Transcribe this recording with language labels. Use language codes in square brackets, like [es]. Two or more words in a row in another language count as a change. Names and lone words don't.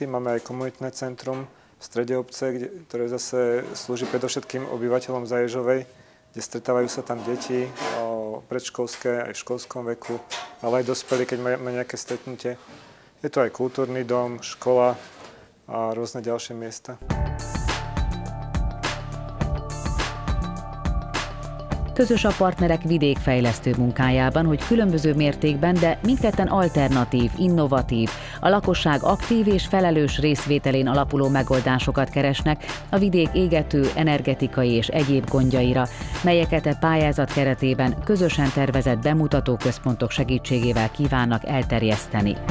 [sk] Máme aj komunitné centrum v strede obce, ktoré zase slúži predovšetkým obyvateľom Zaježovej, kde stretávajú sa tam deti predškolské aj v školskom veku, ale aj dospelí, keď máme nejaké stretnutie. Je to aj kultúrny dom, škola a rôzne ďalšie miesta. [hu] Közös a partnerek vidékfejlesztő munkájában, hogy különböző mértékben, de mindketten alternatív, innovatív, a lakosság aktív és felelős részvételén alapuló megoldásokat keresnek a vidék égető, energetikai és egyéb gondjaira, melyeket a pályázat keretében közösen tervezett bemutatóközpontok segítségével kívánnak elterjeszteni.